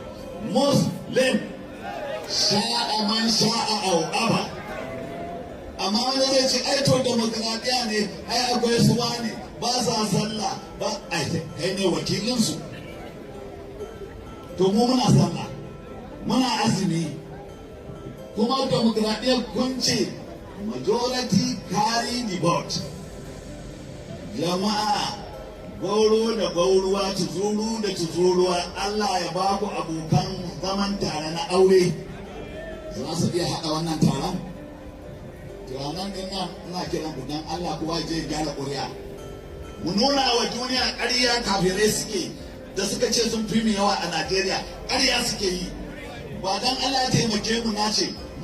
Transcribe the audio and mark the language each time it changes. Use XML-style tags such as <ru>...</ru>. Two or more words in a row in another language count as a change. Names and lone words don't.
<ha>sha'a man sha'a au aba amma wani zai ce ai to demokradiya ne ai akwai su ne ba sa sallah ba ai kai ne wakilinsu to mu muna sallah muna azumi kuma demokradiyar kun ce</ha> <en>majority carry the vote</en> <ha>jama'a gauro da gauruwa tuzuru da tuzuruwa Allah ya ba ku abokan zaman tare na aure za su iya haɗa wannan taron turanan din nan ina kiran ku dan Allah kowa je gyara ƙuri'a mu nuna wa duniya ƙarya kafirai suke da suka ce sun fi mu yawa a Najeriya ƙarya suke yi ba dan Allah ya taimake mu na ce</ha>